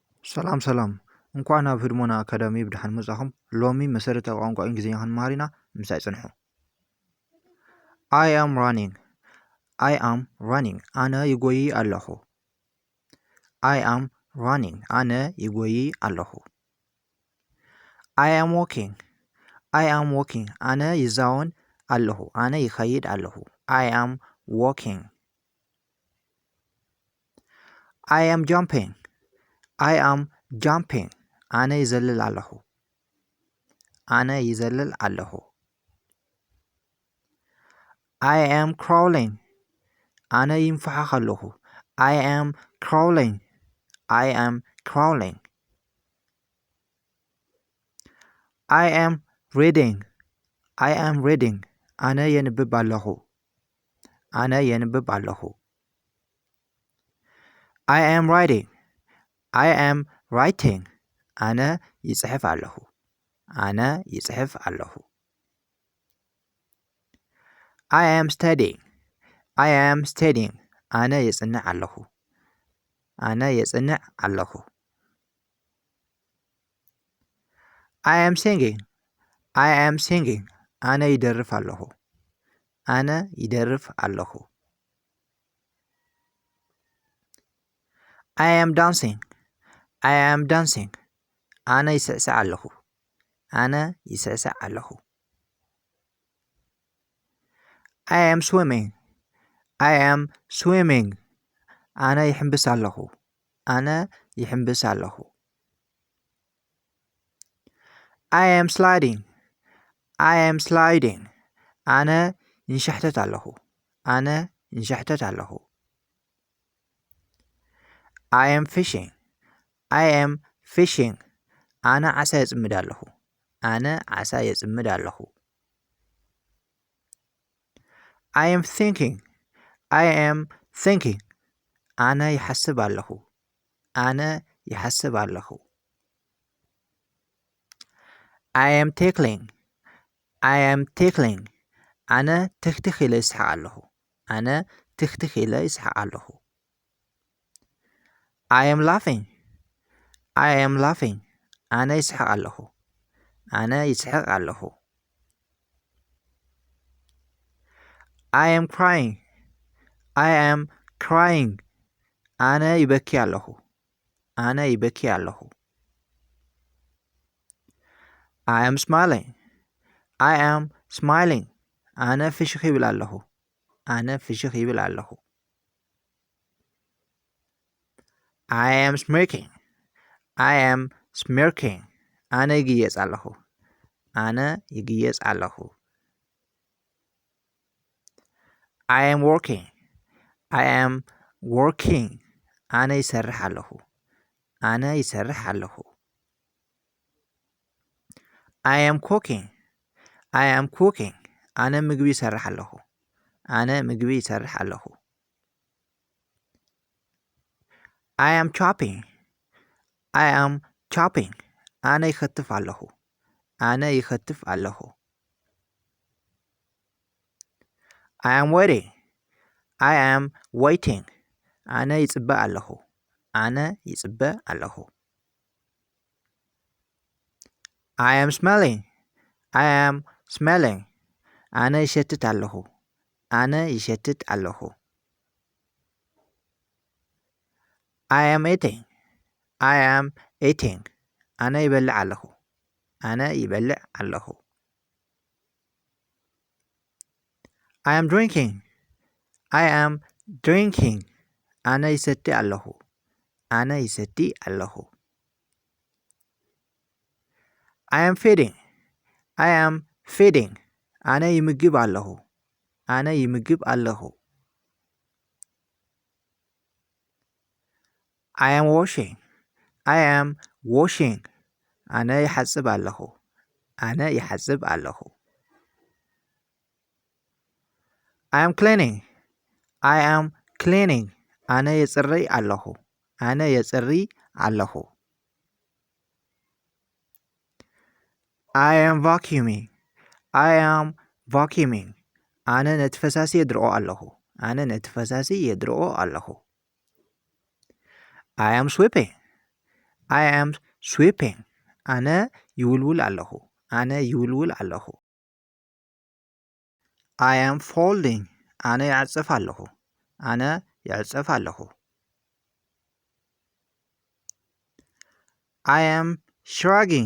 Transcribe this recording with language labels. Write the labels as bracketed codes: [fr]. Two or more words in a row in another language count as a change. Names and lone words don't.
[ti] ሰላም እንኳን ኣብ ህድሞና ኣካዳሚ ብድሓን መጻኹም ሎሚ መሰረታዊ ቋንቋ እንግሊዝኛ ክንመሃር ኢና ምሳይ ጽንሑ [en] I am running [ti] ኣነ ይጎዪ ኣለኹ [en] I am running [ti] ኣነ ይጎዪ ኣለኹ [en] I am walking [ti] ኣነ ይዛወን ኣለኹ ኣነ ይኸይድ ኣለኹ [en] I am walking I am jumping [ti] ኣነ ይዘልል ኣለኹ ኣነ ይዘልል ኣለኹ [en] I am crawling [ti] ኣነ ይንፈሓኽ ኣለኹ [en] I am crawling I am reading [ti] ኣነ የንብብ ኣለኹ ኣነ የንብብ ኣለኹ [en] I am writing [ti] ኣነ ይጽሕፍ ኣለኹ ኣነ ይጽሕፍ ኣለኹ [en] I am studying [ti] ኣነ የጽንዕ ኣለኹ ኣነ የጽንዕ ኣለኹ [en] I am singing [ti] ኣነ ይደርፍ ኣለኹ ኣነ ይደርፍ ኣለኹ [en] I am dancing [ti] ኣነ ይስዕስዕ ኣለኹ ኣነ ይስዕስዕ ኣለኹ [en] I am swimming [ti] ኣነ ይሕምብስ ኣለኹ ኣነ ይሕምብስ ኣለኹ [en] I am [ti] sliding ኣነ ይንሸሕተት ኣለኹ ኣነ ይንሸሕተት ኣለኹ [en] I am fishing [ti] ኣነ ዓሳ የጽምድ ኣለኹ ኣነ ዓሳ የጽምድ ኣለኹ [en] I am thinking [ti] ኣነ ይሓስብ ኣለኹ ኣነ ይሓስብ ኣለኹ [en] I am tickling [ti] ኣነ ትኽትኽ ኢለ ይስሐቕ ኣለኹ ኣነ ትኽትኽ ኢለ ይስሐቕ ኣለኹ [en] I am laughing [ti] ኣነ ይስሐቕ ኣለኹ ኣነ ይስሐቕ ኣለኹ [en] I am crying [ti] ኣነ ይበኪ ኣለኹ ኣነ ይበኪ ኣለኹ [en] I am smiling [ti] ኣነ ፍሽኽ ይብል ኣለኹ ኣነ ፍሽኽ ይብል ኣለኹ [en] I am smirking [ti] ኣነ ይግየጽ ኣለኹ ኣነ ይግየጽ ኣለኹ [en] I am working [ti] ኣነ ይሰርሕ ኣለኹ ኣነ ይሰርሕ ኣለኹ [en] I am cooking [ti] ኣነ ምግቢ ይሰርሕ ኣለኹ ኣነ ምግቢ ይሰርሕ ኣለኹ [en] I am [ti] chopping ኣነ ይኸትፍ ኣለኹ ኣነ ይኸትፍ ኣለኹ [en] I am waiting [ti] ኣነ ይጽበ ኣለኹ ኣነ ይጽበ ኣለኹ [en] I am smelling [ti] ኣነ ይሸትት ኣለኹ ኣነ ይሸትት ኣለኹ [en] I am eating [ti] ኣነ ይበልዕ ኣለኹ ኣነ ይበልዕ ኣለኹ [en] I am drinking [ti] ኣነ ይሰቲ ኣለኹ ኣነ ይሰቲ ኣለኹ [en] I am feeding [ti] ኣነ ይምግብ ኣለኹ ኣነ ይምግብ ኣለኹ [en] I am [ti] washing ኣነ ይሓጽብ ኣለኹ ኣነ ይሓጽብ ኣለኹ [en] I am cleaning [ti] ኣነ የጽሪ ኣለኹ ኣነ የጽሪ ኣለኹ [en] I am vacuuming [ti] ኣነ ነቲ ፈሳሲ የድርቆ ኣለኹ ኣነ ነቲ ፈሳሲ የድርቆ ኣለኹ [en] I am I am sweeping. [ti] ኣነ ይውልውል ኣለኹ። ኣነ ይውልውል ኣለኹ። [en] I am folding. [ti] ኣነ ይዕጽፍ ኣለኹ። ኣነ ይዕጽፍ ኣለኹ። [en] I am shrugging.